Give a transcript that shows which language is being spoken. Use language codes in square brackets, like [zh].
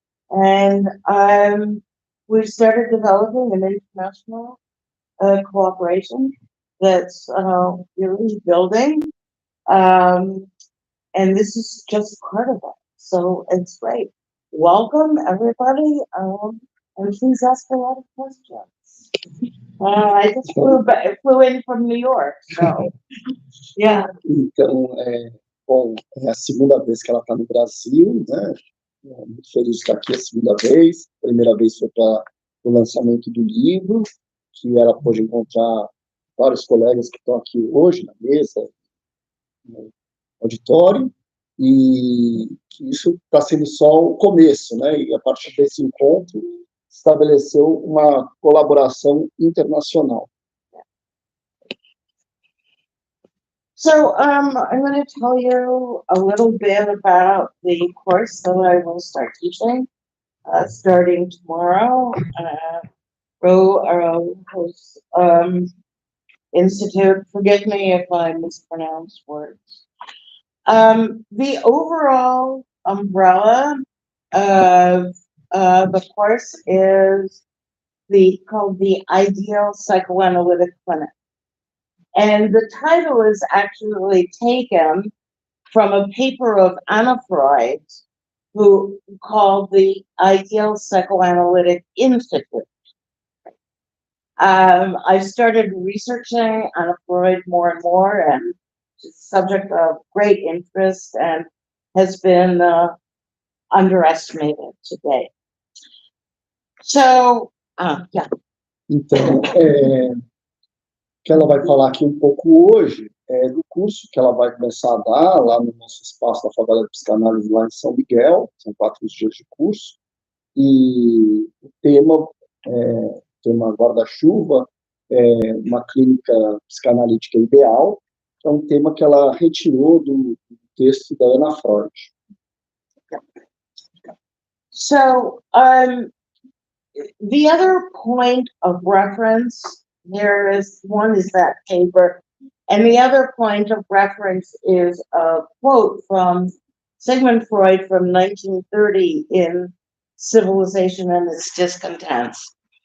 [en] And we started developing an international cooperation that's really building. And this is just part of it. So it's great. Welcome, everybody. And please ask a lot of questions. I just flew in from New York, so yeah. [pt] Então, bom, é a segunda vez que ela está no Brasil, né? Muito feliz de estar aqui a segunda vez. A primeira vez foi para o lançamento do livro, que ela pôde encontrar vários colegas que estão aqui hoje na mesa, no auditório, e que isso está sendo só o começo, né? E a partir desse encontro estabeleceu uma colaboração internacional. [en] So I'm going to tell you a little bit about the course that I will start teaching. starting tomorrow. Araújo's Institute. Forgive me if I mispronounce words. The overall umbrella of the course is called the Ideal Psychoanalytic Clinic. And the title is actually taken from a paper of Anna Freud, who called the Ideal Psychoanalytic Institute. I started researching Anna Freud more and more, and she's a subject of great interest and has been underestimated today. So, yeah. [pt] Então, o que ela vai falar aqui um pouco hoje é do curso que ela vai começar a dar lá no nosso espaço da Favela de Psicanálise, lá em São Miguel. São 4 dias de curso. E o tema guarda-chuva é uma clínica psicanalítica ideal, que é um tema que ela retirou do texto da Anna Freud. [en] So, the other point of reference here is, one is that paper, and the other point of reference is a quote from Sigmund Freud from 1930 in Civilization and Its Discontents.